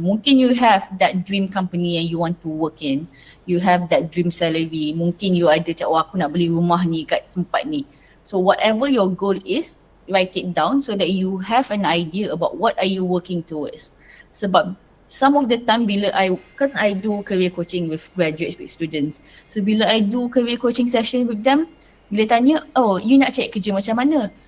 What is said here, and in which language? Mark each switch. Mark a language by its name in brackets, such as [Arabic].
[Malay] Mungkin [English] you have that dream company [Malay] yang [English] you want to work in. You have that dream salary. [Malay] Mungkin you ada cakap, aku nak beli rumah ni kat tempat ni. [English] So whatever your goal is, write it down so that you have an idea about what are you working towards. [Malay] Sebab [English] some of the time [Malay] bila [English] I do career coaching with graduates, with students. [Malay] So bila [English] I do career coaching session with them, [Malay] bila tanya, oh you nak cari kerja macam mana?